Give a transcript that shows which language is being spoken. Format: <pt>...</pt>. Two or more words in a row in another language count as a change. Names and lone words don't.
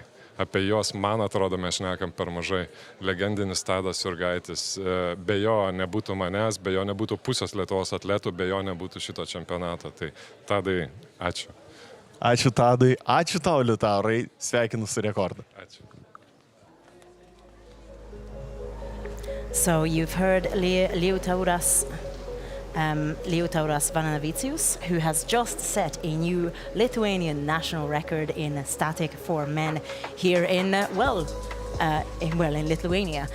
<lt>Apie juos, man atrodo, mes šnekam per mažai. Legendinis Tadas Jurgaitis. Be jo nebūtų manęs, be jo nebūtų pusės Lietuvos atletų, be jo nebūtų šito čempionato. Tai Tadai, ačiū. Ačiū Tadui, ačiū tau, Liutaurai, sveikinu su rekordu. Ačiū.</lt> <en>So you've heard Liutauras Vananavicius, who has just set a new Lithuanian national record in static for men here in Lithuania.</en>